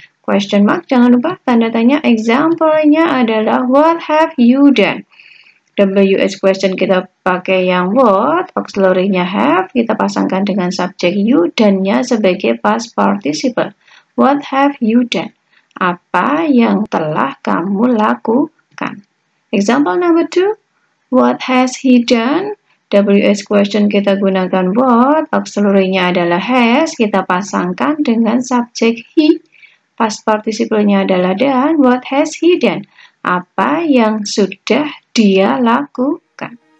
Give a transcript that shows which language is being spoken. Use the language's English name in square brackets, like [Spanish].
[English] Question mark, [Indonesian] jangan lupa tanda tanya. Example-nya adalah [English] what have you done? [Indonesian] WH question kita pakai yang what, auxiliary-nya have, kita pasangkan dengan subjek you, dan-nya sebagai past participle. [English] What have you done? [Indonesian] Apa yang telah kamu lakukan? [English] Example number 2, what has he done? [Indonesian] WH question kita gunakan what, auxiliary-nya adalah has, kita pasangkan dengan subjek he. Past participle-nya adalah done, [English] what has he done? [Indonesian] Apa yang sudah dia lakukan?